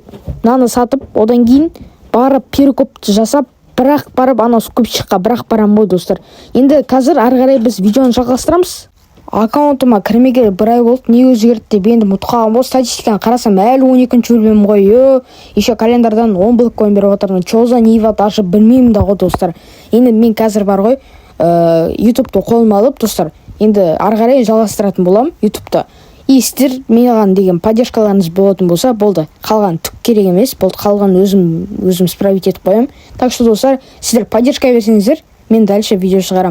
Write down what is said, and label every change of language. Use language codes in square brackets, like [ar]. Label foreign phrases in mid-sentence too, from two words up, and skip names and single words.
[kk] Мынаны сатып, одан кейін барып перекопты жасап, бірақ барып скупщикқа бірақ барам ғой, достар. Енді қазір ары қарай біз видеоны жалғастырамыз. Аккаунтыма кірмегелі бір ай болды. Не өзгерді деп енді ұмытып қалғам ғой. Статистиканы қарасам әлі 12-ші бөлмем ғой. Еще календардан 10 блэккоин беріп отырмын. [ru] Что за нива, даже [kk] білмеймін да ғой, достар. Енді мен қазір бар ғой, ютубты қолыма алып, достар, енді ары қарай жалғастыратын болам ютубты. И сіздер маған деген поддержкаларыңыз болатын болса, болды. Қалған түк керек емес, болды. Қалған өзім справить етіп қоям. [ru] Так что, [kk] достар, сіздер поддержка берсеңіздер, мен дальше видео шығарам.